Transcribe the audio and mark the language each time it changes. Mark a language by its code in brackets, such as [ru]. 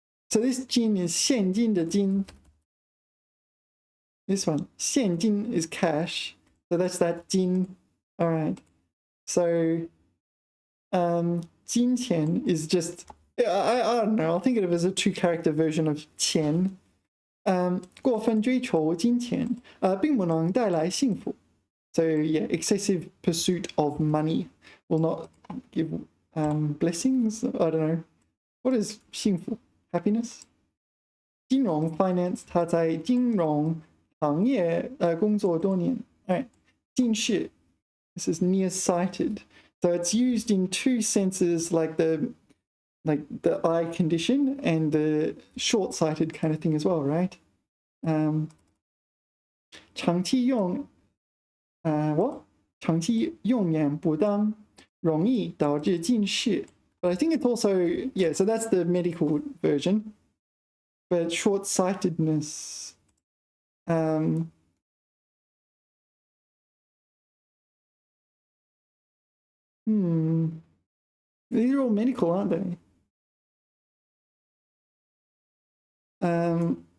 [en] So this 金 is 现金的金. This one 现金 is cash, so that's that 金. All right. So 金钱 is just I don't know, I'll think of it as a 2-character version of 钱. [zh] 过分追求金钱并不能带来幸福. [en] So yeah, excessive pursuit of money will not give blessings. I don't know. What is 幸福?Happiness? [zh] 金融 finance, 他在金融行业工作多年. [en] All right. 近视 this is nearsighted. So it's used in 2 senses, like the eye condition and the short-sighted kind of thing as well, right? [zh] 长期用长期用眼不当容易导致近视. [en] But I think it's also, yeah, so that's the medical version. But short-sightedness, these are all medical, aren't they?